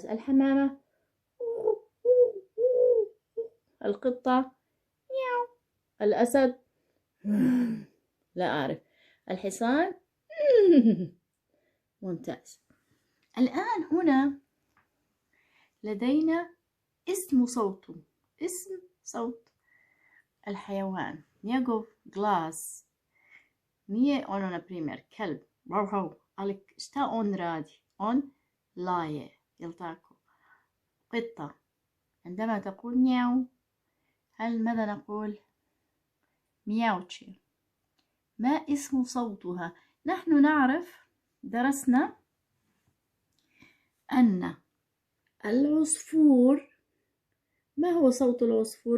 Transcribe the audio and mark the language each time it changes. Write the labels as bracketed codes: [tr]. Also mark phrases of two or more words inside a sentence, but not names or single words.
[ar] الحمامة، القطة، الأسد، لا أعرف. الحصان، ممتاز. الآن هنا لدينا اسم صوت الحيوان. [bs] njegov glas nije ono, na primjer, kelb, ali šta on radi? On laje, jel tako? [ar] قطة عندما تقول مياو، ماذا نقول؟ مياوتشي. ما اسم صوتها؟ نحن نعرف، درسنا أن العصفور، ما هو صوت العصفور؟